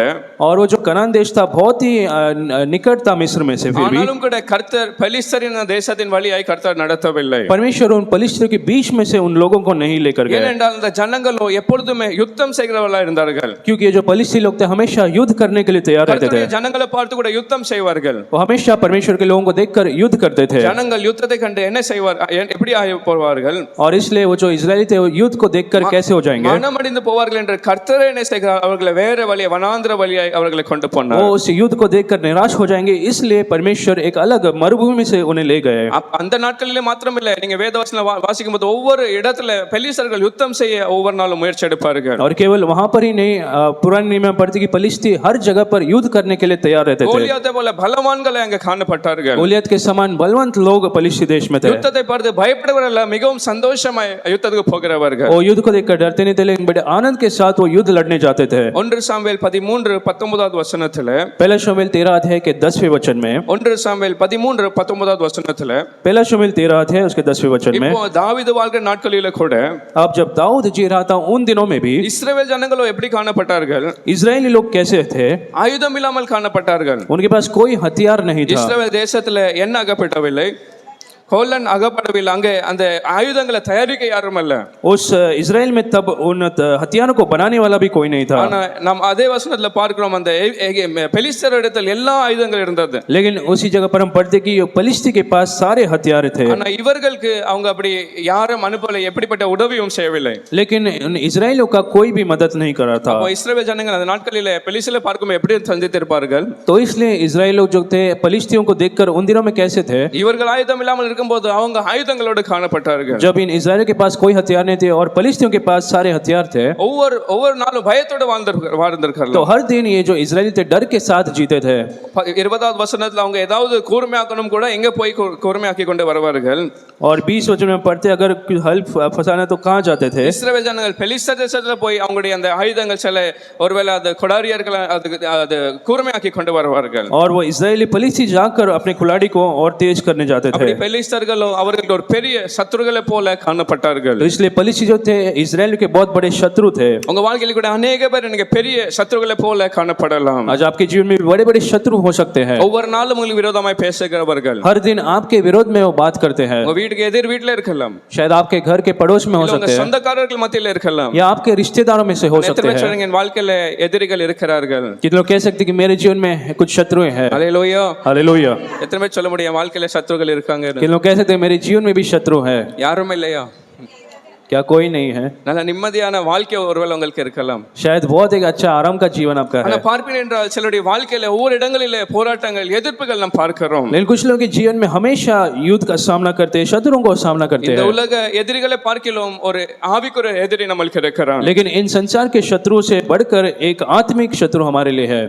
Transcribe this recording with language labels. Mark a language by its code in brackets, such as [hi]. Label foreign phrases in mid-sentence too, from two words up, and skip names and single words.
[hi] और वो जो कनान देश था बहुत ही निकट था मिस्र में से। फिर भी [ta] ஆனாலும் கூட கர்த்தர் பெலிஸ்தரின் தேசத்தின் வழியாய் கர்த்தர் நடத்தவில்லை. [hi] परमेश्वर उन पलिश्तियों के बीच में से उन लोगों को नहीं लेकर गए, [ta] ஏனென்றால் அந்த ஜனங்களோ எப்பொழுதுமே யுத்தம் செய்கிறவர்களா இருந்தார்கள். [hi] क्योंकि ये जो पलिश्ती लोग थे हमेशा युद्ध करने के लिए तैयार रहते थे। [ta] கர்த்தருடைய ஜனங்களை பார்த்து கூட யுத்தம் செய்வார்கள். [hi] वो हमेशा परमेश्वर के लोगों को देखकर युद्ध करते थे, [ta] ஜனங்கள் யுத்தத்தை கண்டு என்ன செய்வார், எப்படி ஆகி போவார்கள், [hi] और इसलिए वो जो इजरायली थे वो युद्ध को देखकर कैसे हो जाएंगे, [ta] மனமடிந்து போவார்கள் என்று கர்த்தரே என்ன செய்கிறார், அவர்களை வேற வழியை வனாந்திர வழியாய் அவர்களை கொண்டு போனார். [hi] वो उस युद्ध को देखकर निराश हो जाएंगे, इसलिए परमेश्वर एक अलग मरुभूमि से उन्हें ले गए। [ta] அந்த நாட்களிலே மாத்திரமில்லை, நீங்க வேதவசனம் வாசிக்கும் போது ஒவ்வொரு இடத்துல பெலிஸ்தர்கள் யுத்தம் செய்ய ஒவ்வொரு நாளும் முயற்சி எடுப்பார்கள். [hi] और केवल वहां पर ही नहीं, पुराने नियम में पढ़ते कि पलिश्ती हर जगह पर युद्ध करने के लिए तैयार रहते थे। [ta] கோலியாத்தை போல பலவான்களை அங்க காணப்பட்டார்கள். [hi] गोलियत के समान बलवंत लोग पलिश्ती देश में थे। [ta] யுத்தத்தை பார்த்து பயப்படுவவர்கள் மிகவும் சந்தோஷமாய் யுத்தத்துக்கு போகிறவர்கள். [hi] वो युद्ध को देखकर डरते नहीं थे, लेकिन बड़े आनंद के साथ वो युद्ध लड़ने जाते थे। [ta] 1 சாமுவேல் 13:19 வசனத்துல, [hi] पहला शमूएल 13 अध्याय के 10वें वचन में, [ta] 1 சாமுவேல் 13:19 வசனத்துல, [hi] पहला शमूएल 13 अध्याय उसके 10वें वचन में, [ta] இப்போ தாவீது வாழ்க்கை நாட்களில கூட [hi] अब जब दाऊद जी रहा था उन दिनों में भी [ta] இஸ்ரவேல் ஜனங்களோ எப்படி காணப்பட்டார்கள், [hi] इजरायली लोग कैसे थे, [ta] ஆயுதம் இல்லாமல் காணப்பட்டார்கள். [hi] उनके पास कोई हथियार नहीं था। [ta] இஸ்ரவேல் தேசத்துல என்ன அகப்படவில்லை, கோலன் அகப்படவில்லை. அங்கே அந்த ஆயுதங்களை தயாரிக்க யாரும் அல்ல. [hi] उस इजराइल में तब उन हथियारों को बनाने वाला भी कोई नहीं था। [ta] ஆனா நாம் அதே வசனத்துல பார்க்கிறோம், அந்த பெலிஸ்தர் இடத்தில் எல்லா ஆயுதங்கள் இருந்தது. [hi] लेकिन उसी जगह पर हम पढ़ते कि पलिश्ती के पास सारे हथियार थे, [ta] ஆனா இவர்களுக்கு அவங்க அப்படி யாரும் அனுப்பலை, எப்படிப்பட்ட உதவியும் செய்யவில்லை. [hi] लेकिन इजराइलियों का कोई भी मदद नहीं कर रहा था। [ta] அப்போ இஸ்ரவேல் ஜனங்கள் அந்த நாட்களிலே பெலிஸ்தரை பார்க்கும் எப்படி சந்தித்திருப்பார்கள். [hi] तो इसलिए इजराइल लोग जो थे पलिश्तियों को देखकर उन दिनों में कैसे थे, [ta] இவர்கள் ஆயுதம் இல்லாமல் இருக்கும்போது அவங்க ஆயுதங்களோடு காணப்பட்டார்கள். [hi] जब इन इजराइल के पास कोई हथियार नहीं थे और पलिश्तियों के पास सारे हथियार थे, [ta] ஒவ்வொரு நாளும் பயத்தோடு வாழ்ந்திருக்கார்கள். [hi] तो हर दिन ये जो इजरायली थे डर के साथ जीते थे। [ta] 20வது வசனத்துல அவங்க ஏதாவது கூர்மையாக்கணும் கூட எங்க போய் கூர்மையாக்கி கொண்டு வருவார்கள். [hi] और 20 वचन में पढ़ते अगर हल फंसाना तो कहाँ जाते थे, [ta] இஸ்ரவேல் ஜனங்கள் பெலிஸ்தர் தேசத்துல போய் அவங்களுடைய அந்த ஆயுதங்கள் சில ஒருவேளை அது கொடாரியர்கள் அது கூர்மையாக்கி கொண்டு வருவார்கள். [hi] और वो इजरायली पलिश्ती जाकर अपने कुल्हाड़ी को और तेज करने जाते थे। [ta] அப்படி பெலிஸ்தர்களோ அவர்களுக்கு ஒரு பெரிய சத்துருக்களை போல காணப்பட்டார்கள். [hi] तो इसलिए पलिश्ती जो थे इजराइल के बहुत बड़े शत्रु थे। [ta] உங்க வாழ்க்கையில கூட अनेक பேர் எனக்கு பெரிய சத்துருக்களை போல காணப்படலாம். [hi] आज आपके जीवन में भी बड़े बड़े शत्रु हो सकते हैं। [ta] ஒவ்வொரு நாளும் உங்களுக்கு விரோதமாய் பேசுகிறவர்கள் [hi] हर दिन आपके विरोध में वो बात करते हैं। [ta] உங்க வீட்டுக்கு எதிர் வீட்ல இருக்கலாம், [hi] शायद आपके घर के पड़ोस में हो [ta] உங்க [hi] सकते हैं, [ta] சொந்தக்காரர்கள் மத்தியில இருக்கலாம், [hi] या आपके रिश्तेदारों में से हो सकते हैं। [ta] என் வாழ்க்கையில எதிரிகள் இருக்கிறார்கள். [hi] कितने लोग कह सकते हैं कि मेरे जीवन में कुछ शत्रु हैं। [ta] அல்லேலூயா. [hi] हालेलुया। [ta] எத்தனை பேர் சொல்ல முடியும் வாழ்க்கையில சத்துருக்கள் இருக்காங்க? [hi] कितने लोग कह सकते हैं मेरे जीवन में भी शत्रु है? [ta] யாரும் இல்லையா? [hi] क्या कोई नहीं है? [ta] நல்ல நிம்மதியான வாழ்க்கை ஒருவேளை உங்களுக்கு இருக்கலாம். [hi] शायद बहुत एक अच्छा आराम का जीवन आपका [ta] ஆனா [hi] है, [ta] பார்ப்பீர்கள் என்றால் சிலருடைய வாழ்க்கையில ஒவ்வொரு இடங்களிலே போராட்டங்கள் எதிர்ப்புகள் நாம் பார்க்கிறோம். [hi] लेकिन कुछ लोगों के जीवन में हमेशा युद्ध का सामना करते हैं, शत्रुओं को सामना करते [ta] இந்த [hi] हैं। [ta] உலக எதிரிகளை பார்க்கிறோம், ஒரு ஆவிக்குரிய எதிரி நம்மளுக்கு இருக்கிறான். [hi] लेकिन इन संसार के शत्रुओं से बढ़कर एक आत्मिक शत्रु हमारे लिए है।